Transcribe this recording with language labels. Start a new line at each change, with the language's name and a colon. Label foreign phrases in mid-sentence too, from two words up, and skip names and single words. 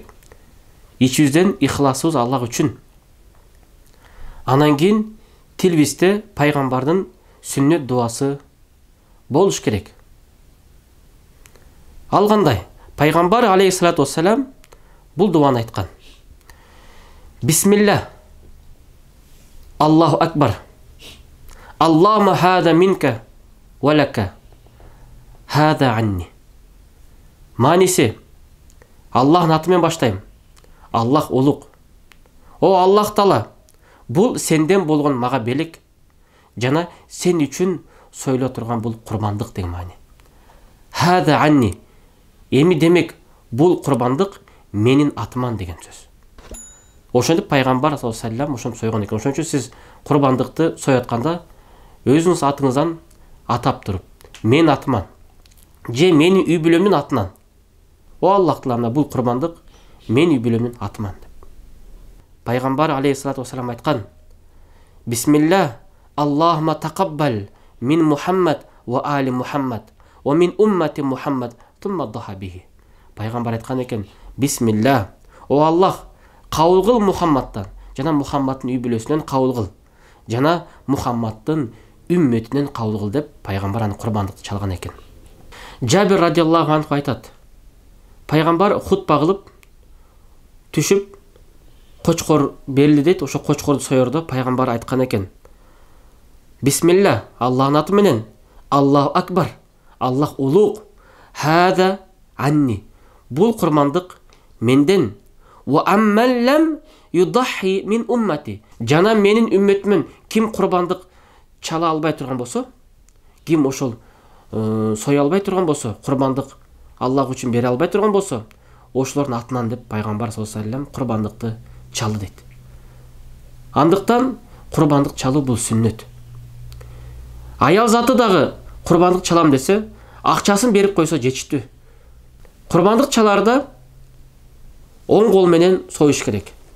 Kyrgyz: Ичибизден ихласыбыз Аллах үчүн. Анан кийин тилибизде пайгамбардын сүннөт дуасы болуш керек. Ал кандай? Пайгамбар
Arabic: عليه الصلاة والسلام
Kyrgyz: бул дуаны айткан.
Arabic: بسم الله. الله أكبر. اللهم هذا منك ولك. هذا عني.
Kyrgyz: Маниси: Аллахтын атымен баштайм. Аллах улук. О Аллах Таала, бул сенден болгон мага белек, жана сен үчүн сойло турган бул курбандык деген маани.
Arabic: هذا عني.
Kyrgyz: Эми демек бул курбандык менин атыман деген сөз. Ошондук пайгамбар
Arabic: صلى الله عليه وسلم
Kyrgyz: ошону сойгон экен. Ошон үчүн сиз курбандыкты соятканда өзүңүз атыңыздан атап туруп, мен атыман, же менин үй бүлөмдүн атынан, о Аллах Таала, бул курбандык мен үй бүлөмдүн атыман деп. Пайгамбар
Arabic: عليه الصلاة والسلام
Kyrgyz: айткан:
Arabic: بسم الله، اللهم تقبل من محمد وآل محمد ومن أمة محمد ثم ضحى به.
Kyrgyz: Пайгамбар айткан экен: Бисмилла, о Аллах, кабыл кыл Мухаммадтан, жана Мухаммаддын үй бүлөсүнөн кабыл кыл, жана Мухаммаддын үмметинен кабыл кыл деп пайгамбар аны курбандыкты чалган экен. Жабир
Arabic: رضي الله عنه
Kyrgyz: айтат: Пайгамбар хутба кылып түшүп кочкор берилди дейт. Ошо кочкорду соердо пайгамбар айткан экен: Бисмилла, Аллахтын аты менен,
Arabic: الله أكبر,
Kyrgyz: Аллах улук,
Arabic: هذا عني,
Kyrgyz: бул курбандык менден,
Arabic: وعمن لم يضح من أمتي,
Kyrgyz: жана менин үммөтүмөн ким курбандык чала албай турган болсо, ким ошол соя албай турган болсо, курбандык Аллах үчүн бере албай турган болсо, ошолордун атынан деп пайгамбар
Arabic: صلى الله عليه وسلم
Kyrgyz: курбандыкты чалы дейт. Андыктан курбандык чалуу бул сүннөт. Аял заты дагы курбандык чалам десе, акчасын берип койсо жетиштүү. Курбандык чаларда оң кол менен союш керек.